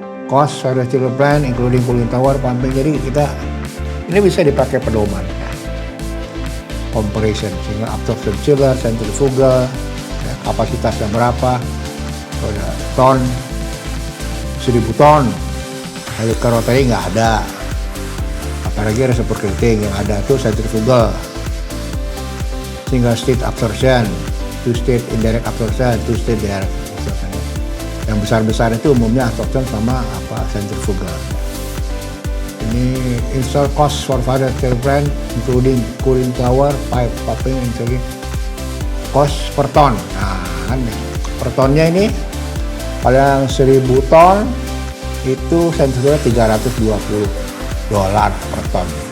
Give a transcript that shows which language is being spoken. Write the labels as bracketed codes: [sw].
[en] Cost various chiller plant including cooling tower, pumping. [id] Jadi ini bisa dipakai pedoman. Ya. Comparison, single absorption chiller, centrifugal, ya, kapasitasnya berapa, ton, 1000 ton. Helical rotary nggak ada. Apalagi reciprocating, yang ada tuh centrifugal, single state absorption, two state indirect absorption, two state direct absorption. Yang besar-besar itu umumnya absorption sama centrifugal. [en] Ini install cost for various chiller plant including cooling tower, pipe, pumping, installing cost per ton. [id] Kan per tonnya ini kalau yang 1000 ton itu centrifugal $320 per ton.